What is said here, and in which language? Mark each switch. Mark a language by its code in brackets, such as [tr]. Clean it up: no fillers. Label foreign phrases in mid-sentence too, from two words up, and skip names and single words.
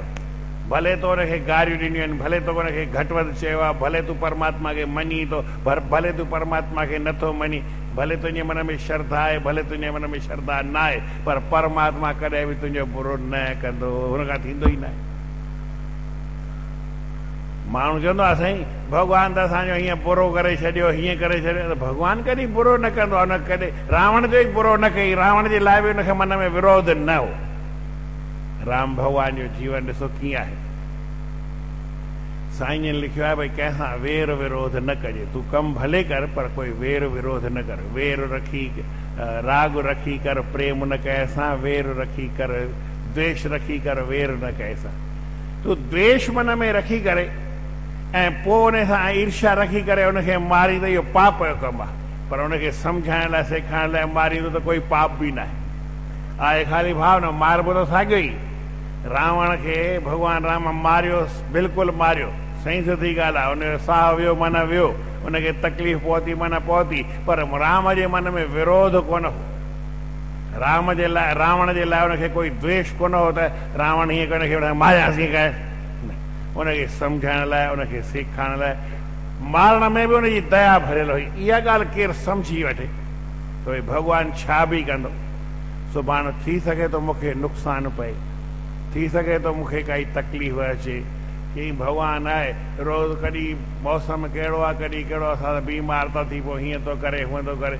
[sd] भले तो हुनखे गारियूं ॾिनियूं आहिनि, भले तो हुनखे घटि वधि चयो आहे, भले तूं परमात्मा खे मञी थो, भले तूं परमात्मा खे नथो मञी, भले तुंहिंजे मन में श्रद्धा आहे, भले तुंहिंजे मन में श्रद्धा न आहे, पर परमात्मा कॾहिं बि तुंहिंजो बुरो न कंदो, हुनखां थींदो ई न आहे। माण्हू चवंदो आहे साईं भॻवानु त असांजो हीअं बुरो करे छॾियो, हीअं करे छॾियो, त भॻवानु कॾहिं बुरो न कंदो आहे, हुन कॾहिं रावण जो ई बुरो न कई, रावण जे लाइ बि हुनखे मन में विरोध न हो। राम भॻवान जो जीवन ॾिसो कीअं आहे। साईं जन लिखियो आहे भई कंहिंसां वेर विरोध न कजे, तूं कमु भले कर पर कोई वेर विरोध न कर, वेर रखी राग रखी कर प्रेम न कंहिंसां, वेर रखी कर द्वेष रखी कर वेर न कंहिंसां। तूं द्वेष मन में रखी करे ऐं पोइ उन सां ईर्ष्या रखी करे उनखे मारी त इहो पाप जो कमु आहे, पर उनखे सम्झाइण लाइ सेखारण लाइ मारींदो त कोई पाप बि न आहे ख़ाली भाव न मारबो त साॻियो ई। रावण खे भॻवानु राम मारियो, बिल्कुलु मारियो, सही सिधी ॻाल्हि आहे, उनजो साह वियो मन वियो, उनखे तकलीफ़ पहुती मन पहुती, पर राम जे मन में विरोध कोन हो, राम जे लाइ, रावण जे लाइ उनखे कोई द्वेष कोन हो त रावण हीअं करे उनखे मारियासीं कए, उनखे सम्झाइण लाइ, उनखे सेखारण लाइ, मारण में बि उनजी दया भरियल हुई। इहा ॻाल्हि केरु सम्झी वठे त भई भॻवानु छा बि कंदो, सुभाणे थी सघे थो मूंखे नुक़सानु पए, थी सघे थो मूंखे काई तकलीफ़ अचे, की भॻवानु आहे रोज़ कॾहिं मौसम कहिड़ो आहे, कॾहिं कहिड़ो, असां बीमार था थी, पोइ हीअं थो करे हूअं थो करे।